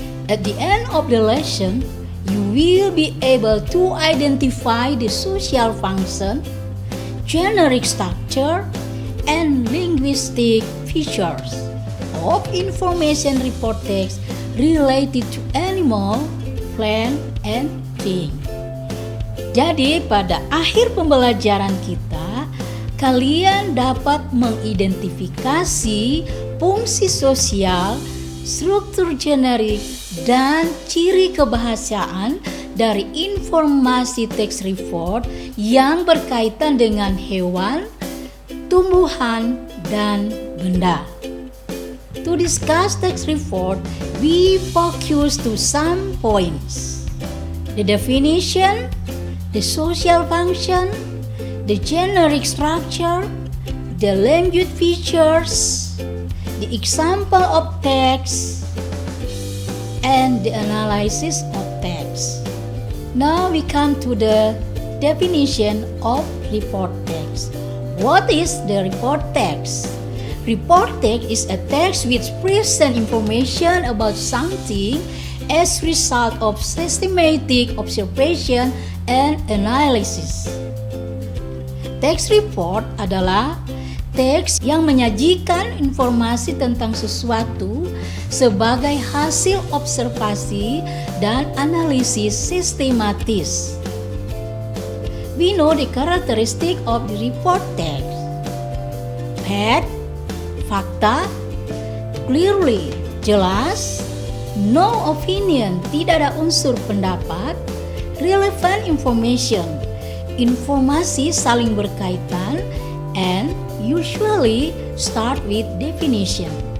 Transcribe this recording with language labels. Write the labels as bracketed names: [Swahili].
[English] At the end of the lesson, you will be able to identify the social function, generic structure, and linguistic features of information report text related to animal, plant, and thing. [Indonesian] Jadi pada akhir pembelajaran kita, kalian dapat mengidentifikasi fungsi sosial, struktur generik, dan ciri kebahasaan dari informasi teks report yang berkaitan dengan hewan, tumbuhan, dan benda. [English] To discuss text report, we focus to some points. The definition, the social function, the generic structure, the language features, the example of text, and the analysis of text. Now we come to the definition of report text. What is the report text? Report text is a text which presents information about something as result of systematic observation and analysis. [Indonesian] Text report adalah teks yang menyajikan informasi tentang sesuatu sebagai hasil observasi dan analisis sistematis. [English] We know the characteristic of the report text. Fact, fakta, clearly, jelas, no opinion, [Indonesian] tidak ada unsur pendapat, [English] relevant information, [Indonesian] informasi saling berkaitan, [English] and usually start with definition.